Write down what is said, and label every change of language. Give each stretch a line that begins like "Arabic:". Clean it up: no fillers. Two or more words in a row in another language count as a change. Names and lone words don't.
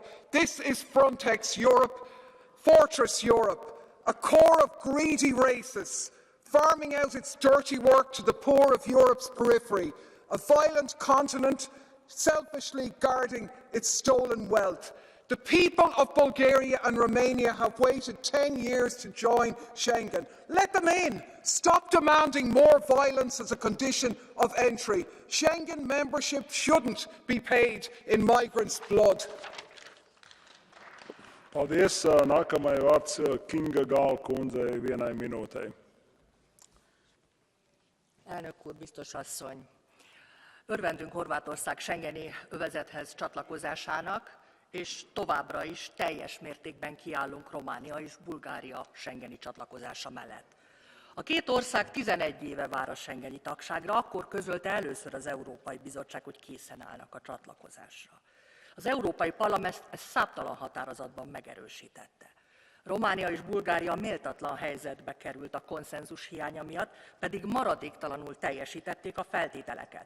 English: This is Frontex Europe, Fortress Europe, a core of greedy racists, farming out its dirty work to the poor of Europe's periphery, a violent continent selfishly guarding its stolen wealth. The people of Bulgaria and Romania have waited 10 years to join Schengen. Let them in. Stop demanding more violence as a condition of entry. Schengen membership shouldn't be paid in migrants' blood.
Latvian: Paldies. Nākamajai vārds Kinga Gál kundzei 1 minūtei.
Hungarian: Elnök úr, biztos asszony! Örvendünk Horvátország schengeni övezethez csatlakozásának, és továbbra is teljes mértékben kiállunk Románia és Bulgária schengeni csatlakozása mellett. A két ország 11 éve vár a schengeni tagságra, akkor közölte először az Európai Bizottság, hogy készen állnak a csatlakozásra. Az Európai Parlament ezt számtalan határozatban megerősítette. Románia és Bulgária méltatlan helyzetbe került a konszenzus hiánya miatt, pedig maradéktalanul teljesítették a feltételeket.